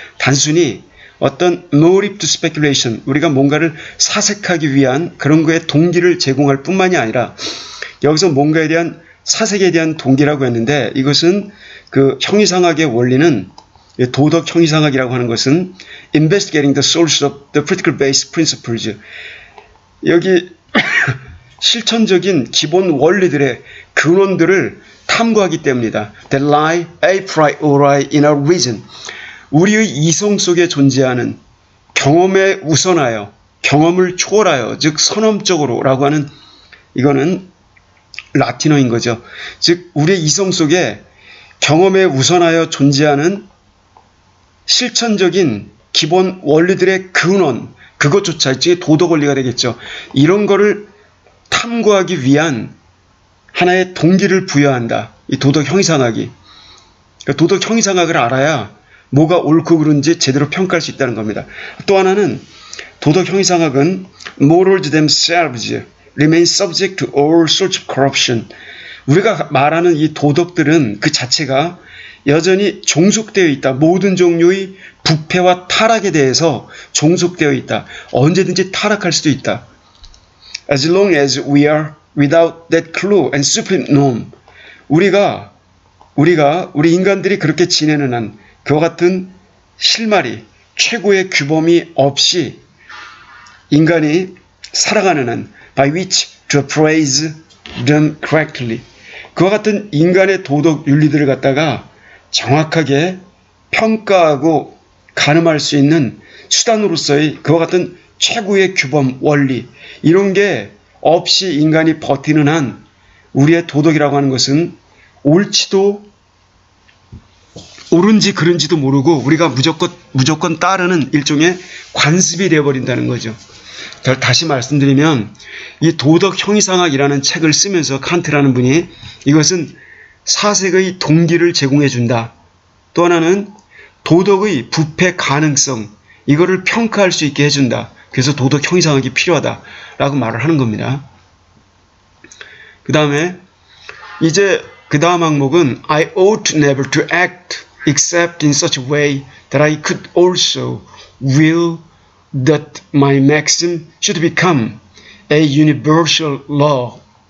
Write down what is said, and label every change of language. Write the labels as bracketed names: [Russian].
[Korean] 단순히 어떤 [English] motive to speculation, [Korean] 우리가 뭔가를 사색하기 위한 그런 거에 동기를 제공할 뿐만이 아니라 여기서 뭔가에 대한 사색에 대한 동기라고 했는데 이것은 그 형이상학의 원리는 도덕 형이상학이라고 하는 것은 [English] investigating the source of the critical base principles, [Korean] 여기 실천적인 기본 원리들의 근원들을 탐구하기 때문이다. [English] That lie a priori in our reason. [Korean] 우리의 이성 속에 존재하는 경험에 우선하여, 경험을 초월하여, 즉 선험적으로라고 하는, 이거는 라틴어인 거죠. 즉 우리의 이성 속에 경험에 우선하여 존재하는 실천적인 기본 원리들의 근원, 그것조차 일종의 도덕 원리가 되겠죠. 이런 거를 탐구하기 위한 하나의 동기를 부여한다. 이 도덕 형이상학이. 그러니까 도덕 형이상학을 알아야 뭐가 옳고 그른지 제대로 평가할 수 있다는 겁니다. 또 하나는 도덕 형이상학은 [English] morals themselves remain subject to all sorts of corruption. [Korean] 우리가 말하는 이 도덕들은 그 자체가 여전히 종속되어 있다. 모든 종류의 부패와 타락에 대해서 종속되어 있다. 언제든지 타락할 수도 있다. [English] As long as we are without that clue and supreme norm. [Korean] 우리 인간들이 그렇게 지내는 한 그와 같은 실마리, 최고의 규범이 없이 인간이 살아가는 한 [English] by which to appraise them correctly. [Korean] 그와 같은 인간의 도덕 윤리들을 갖다가 정확하게 평가하고 가늠할 수 있는 수단으로서의 그와 같은 최고의 규범, 원리, 이런 게 없이 인간이 버티는 한 우리의 도덕이라고 하는 것은 옳은지 그른지도 모르고 우리가 무조건 따르는 일종의 관습이 되어버린다는 거죠. 다시 말씀드리면 이 도덕 형이상학이라는 책을 쓰면서 칸트라는 분이 이것은 사색의 동기를 제공해 준다. 또 하나는 도덕의 부패 가능성, 이거를 평가할 수 있게 해준다. 그래서 도덕 형이상학이 필요하다라고 말을 하는 겁니다. 그 다음에 이제 그 다음 항목은 [English] I ought never to act except in such a way that I could also will that my maxim should become a universal law.